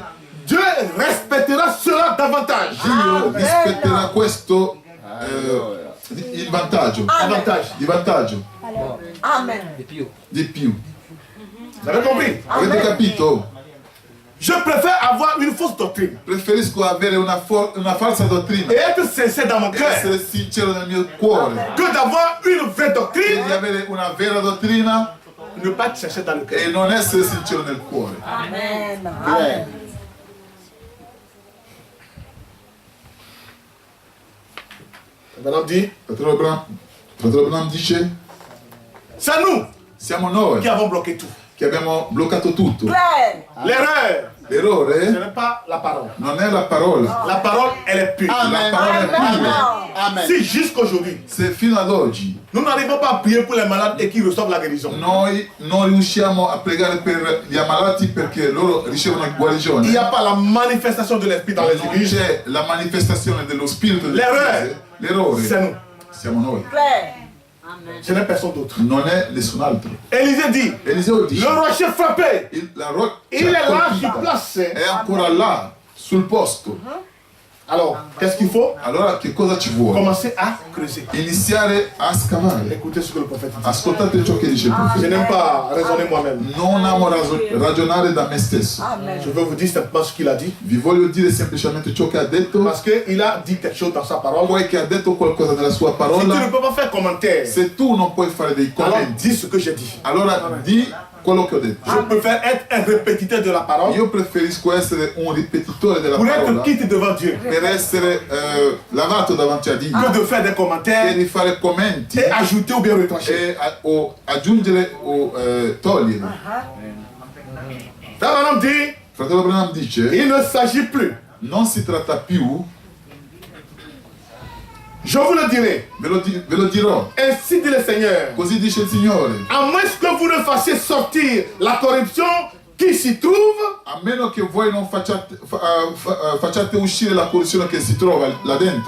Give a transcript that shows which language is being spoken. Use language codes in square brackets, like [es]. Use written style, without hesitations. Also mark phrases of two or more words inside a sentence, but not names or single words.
[fr] Dieu respectera cela davantage. [it] Dio rispetterà questo il vantaggio. [fr] Avantage. [it] Di vantaggio. Amen. Di più. [fr] Vous avez compris? [it] Avete capito? [fr] Je préfère avoir une fausse doctrine [it] Preferisco avere una falsa dottrina [fr] et être sincère dans mon [it] e [fr] cœur [it] essere sincero nel mio cuore [fr] que d'avoir une vraie [it] e [fr] doctrine [it] di avere una vera dottrina [fr] et ne pas être sincère dans le cœur. [it] e non essere sincero nel cuore. Amen. Amen. [fr] Maintenant dit, [it] Fratello Branham dice, [fr] c'est nous [it] siamo noi [fr] qui avons bloqué tout. [it] che abbiamo bloccato tutto. Claire. [fr] L'erreur, ce [it] L'errore [fr] n'est pas la parole. [it] non è la parola. [fr] La parole, elle est pure. [it] La parola è pura. Amen. [fr] Si jusqu'aujourd'hui, [it] Se fino ad oggi [fr] nous n'arrivons pas à prier pour les malades et qu'ils reçoivent la guérison, [it] noi non riusciamo a pregare per gli ammalati perché loro ricevono guarigione, [fr] il n'y a pas la manifestation de l'esprit dans les [it] non [fr] églises, [it] c'è la manifestazione dello spirito delle L'errore. chiese, l'errore [fr] c'est nous. [it] siamo noi, Claire. [fr] Ce n'est personne d'autre. [it] non è nessun altro. [fr] Élisée dit, [it] Eliseo dice, [fr] le rocher frappé, [it] la roccia [fr] il est là [it] colpita [fr] sur place. [it] è ancora là, sul posto. [fr] Alors, qu'est-ce qu'il faut? [it] Allora che cosa ci vuole? [fr] Commencer à creuser. [it] Iniziare a scavare. [fr] Écoutez ce que le prophète dit. [it] Ascoltate ciò che dice il [fr] Je [it] profeta. [fr] n'aime pas raisonner moi-même. [it] Non amo ragionare da me stesso. Amen. [fr] Je vais vous dire simplement ce qu'il a dit. [it] Vi voglio dire semplicemente ciò che ha detto, [fr] Parce qu'il a dit quelque chose dans sa parole. [it] poiché ha detto qualcosa nella sua [fr] Si tu ne [it] parola. [fr] peux pas faire commentaire, [it] Se tu non puoi fare dei [fr] alors [it] commenti, [fr] dis ce que j'ai dit. [it] allora di quello che ho detto. [fr] Je préfère être un répétiteur de la parole [it] Io preferisco essere un ripetitore della [fr] pour être [it] parola [fr] quitte devant Dieu [it] per essere lavato davanti a Dio [fr] que de faire des [it] e [fr] commentaires [it] di fare commenti [fr] et ajouter ou bien retrancher. [it] e o aggiungere o togliere. [fr] Frère Branham dit, [it] Fratello Branham dice, [fr] il ne s'agit plus, [it] non si tratta più, [fr] je vous le dirai, [it] ve lo dirò, [fr] ainsi dit le Seigneur, [it] così dice il Signore, [fr] à moins que vous ne fassiez sortir la corruption qui s'y trouve, [it] a meno che voi non facciate uscire la corruzione che si trova là dentro,